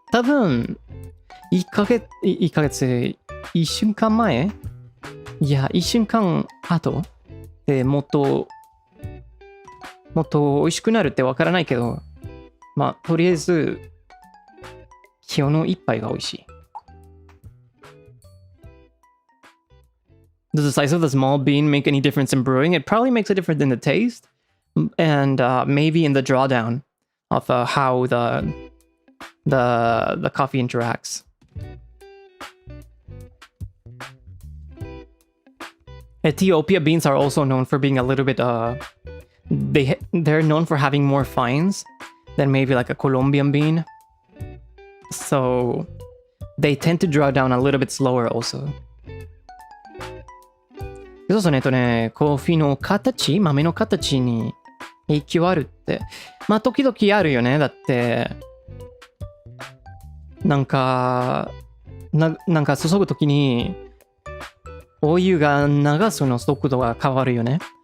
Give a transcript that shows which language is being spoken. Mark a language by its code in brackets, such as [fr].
[ja] 多分1ヶ月1週間前いや1週間後でもっと美味しくなるってわからないけど、まあとりあえず今日の一杯が美味しい。 [en] Does the size of the small bean make any difference in brewing? It probably makes a difference in the taste and maybe in the drawdown of how the coffee interacts. Ethiopia beans are also known for being a little bit they're known for having more fines than maybe like a Colombian bean. So they tend to draw down a little bit slower also. [ja] そうそうね、コーヒーの形、豆の形に影響あるって。まあ、時々あるよね。だって、なんか注ぐときに、お湯が流すの速度が変わるよね。